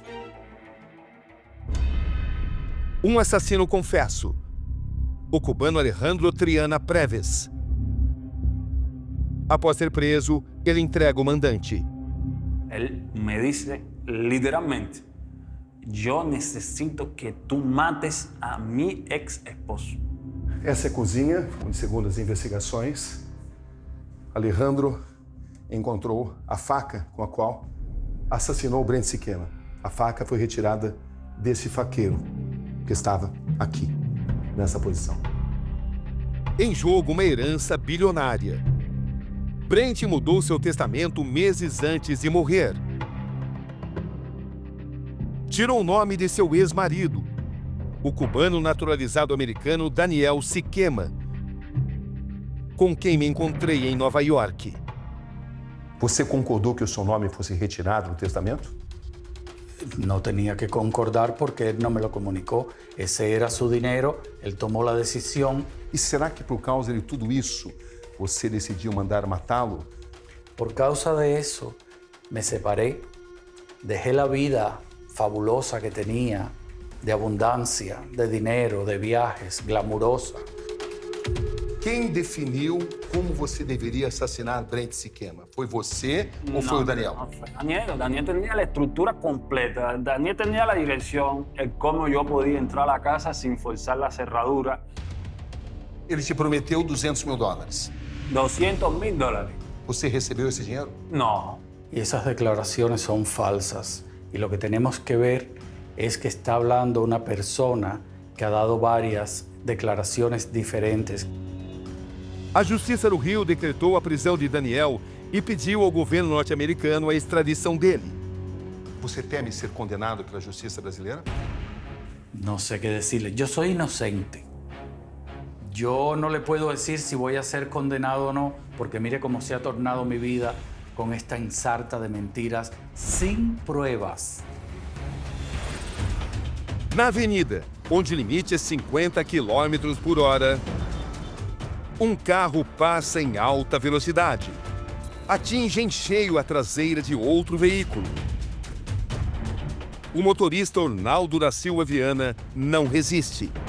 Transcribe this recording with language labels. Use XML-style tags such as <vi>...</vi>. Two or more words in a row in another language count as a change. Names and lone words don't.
<pt>Um assassino confesso. O cubano Alejandro Triana Preves. Após ser preso, ele entrega o mandante. Ele me disse literalmente: "Eu necessito que tu mates</pt> <es>a mi ex-esposo."</es> <pt>Essa é a cozinha, onde, segundo as investigações, Alejandro encontrou a faca com a qual assassinou Brent Sikema. A faca foi retirada desse faqueiro que estava aqui, nessa posição. Em jogo, uma herança bilionária. Brent mudou seu testamento meses antes de morrer. Tirou o nome de seu ex-marido, o cubano naturalizado americano Daniel Siquema, com quem me encontrei em Nova York. Você concordou que o seu nome fosse retirado do testamento?</pt> <es>No tenía que concordar porque él no me lo comunicó. Ese era su dinero, él tomó la decisión.</es> <pt>E será que por causa de tudo isso, você decidiu mandar matá-lo?</pt> <es>Por causa de eso, me separé, dejé la vida fabulosa que tenía, de abundancia, de dinero, de viajes, glamurosa.</es> <pt>Quem definiu como você deveria assassinar Brent Siquema? Foi você ou foi o Daniel?</pt> <es>No, fue Daniel. Daniel tenía la estructura completa. Daniel tenía la dirección, el cómo yo podía entrar a la casa sin forzar la cerradura.</es> <pt>Ele te prometeu $200 mil. $200.000. Você recebeu esse dinheiro?</pt> <es>No. Y esas declaraciones son falsas. Y lo que tenemos que ver es que está hablando una persona que ha dado varias declaraciones diferentes.</es> <pt>A Justiça do Rio decretou a prisão de Daniel e pediu ao governo norte-americano a extradição dele. Você teme ser condenado pela justiça brasileira?</pt> <es>No sé qué decirle. Yo soy inocente. Yo no le puedo decir si voy a ser condenado o no, porque mire cómo se ha tornado mi vida con esta ensarta de mentiras sin pruebas.</es> <pt>Na avenida, onde o limite é 50 km por hora, um carro passa em alta velocidade. Atinge em cheio a traseira de outro veículo. O motorista Ornaldo da Silva Viana não resiste.</pt>